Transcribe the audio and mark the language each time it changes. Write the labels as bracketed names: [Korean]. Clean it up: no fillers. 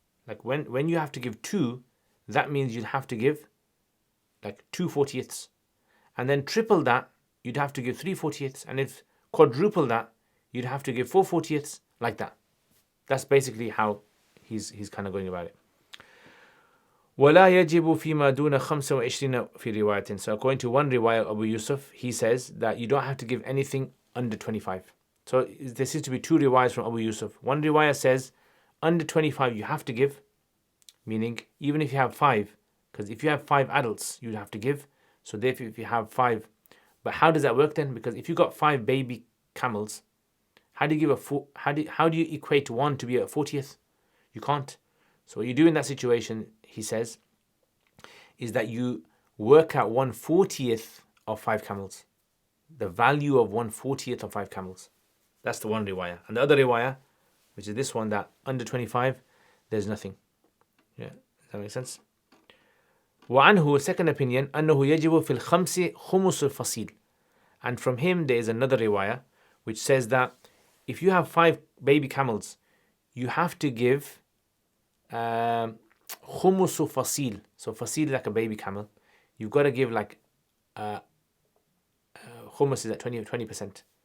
[English] Like when you have to give 2, that means you'd have to give like 2 40ths, and then triple that you'd have to give 3 40ths, and if quadruple that you'd have to give 4 40ths, like that. That's basically how he's kind of going about it. [Arabic] ولا يجب فيما دون 25 في رواية. [English] So according to one riwayah, Abu Yusuf, he says that you don't have to give anything under 25. So there seems to be 2 riwayahs from Abu Yusuf. One riwayah says under 25 you have to give, meaning even if you have 5, because if you have 5 adults you'd have to give. So therefore if you have 5, but how does that work then? Because if you got 5 baby camels, how do you give how do you equate 1 to be a 40th? You can't. So what you do in that situation, he says, is that you work out 1/40th of 5 camels. The value of 1/40th of 5 camels. That's the one riwayah. And the other riwayah, which is this one, that under 25, there's nothing. Yeah, does that make sense? [Arabic] وعنه, [English] second opinion, [Arabic] أنه يجب في الخمس خمس الفصيل. [English] And from him there is another riwayah which says that if you have 5 baby camels, you have to give khumusu fasil. So fasil is like a baby camel. You've got to give like khumus is at 20%.